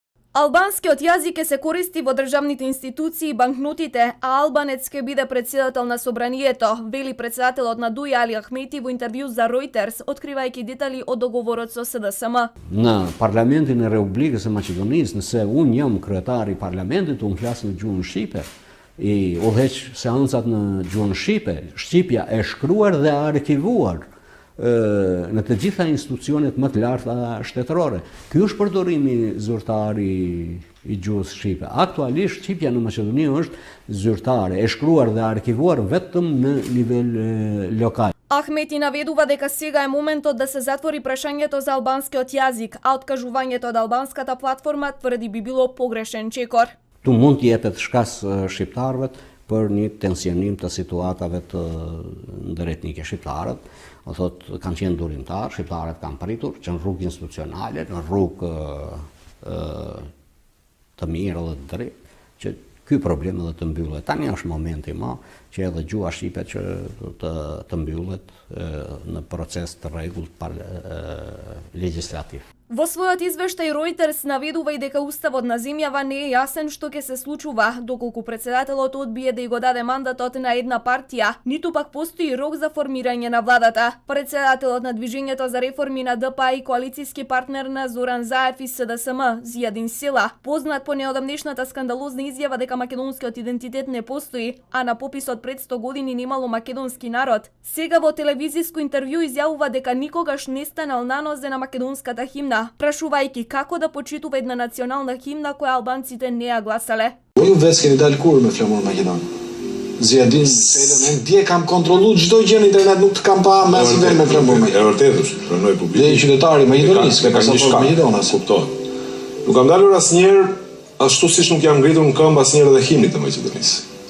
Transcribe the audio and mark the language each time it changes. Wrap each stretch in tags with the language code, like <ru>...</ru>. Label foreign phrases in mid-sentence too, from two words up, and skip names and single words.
<mk>Албанскиот јазик ќе се користи во државните институции и банкнотите, а албанец ќе биде претседател на собранието, вели претседателот на Дуја Али Ахмети во интервју за Reuters, откривајќи детали од договорот со СДСМ.</mk> <sq>Në Parlamentin e Republikës së Maqedonisë, nëse unë jam kryetari i Parlamentit, unë flas në gjuhën shqipe, i udhëheq seancat në gjuhën shqipe, shqipja e shkruar dhe arkivuar në të gjitha institucionet më të larta shtetërore. Ky është përdorimi zyrtar i gjuhës shqipe. Aktualisht shqipja në Maqedoni është zyrtare, e shkruar dhe arkivuar vetëm në nivel lokal.</sq> <mk>Ахмети наведува дека сега е моментот да се затвори прашањето за албанскиот јазик, а откажувањето од албанската платформа тврди би било погрешен чекор.</mk> <sq>Tu mund të jepet shkas shqiptarëve për një tensionim të situatave të ndërhetnike. Shqiptarët, o thot, kanë qenë durimtar, shqiptarët kanë pritur që në rrugë institucionale, në rrugë të mirë dhe të drejtë, që ky problem edhe të mbyllet. Tani është momenti që edhe gjuha shqipe që të mbyllet në proces të rregullt legjislativ.</sq> <mk>Во својот извештај Reuters наведува и дека уставот на земјава не е јасен што ќе се случува доколку претседателот одбие да ја го даде мандатот на една партија, ниту пак постои рок за формирање на владата. Претседателот на Движењето за реформи на ДПА и коалициски партнер на Зоран Заев и СДСМ, Зијадин Села, познат по неодамнешната скандалозна изјава дека македонскиот идентитет не постои, а на пописот пред 100 години немало македонски народ, сега во телевизиско интервју изјавува дека никогаш не станал на нозе на македонската химна, прашувајќи како да почитува една национална химна која албанците не ја гласале.</mk> <sq>Ju vetë keni dalë kur me flamur Maqedon? Zjadin Selën, unë dje kam kontrollu çdo gjë në internet, nuk të kam pa me asnjë me flamur Maqedon. E vërtetë është, pranoj publik. Dhe i qytetari Maqedonisë, ka pasaportë Maqedonas. Kuptoj. Nuk kam dalur asnjëherë ashtu siç nuk jam ngritur në këmbë asnjëherë edhe himnit të Maqedonisë.</sq>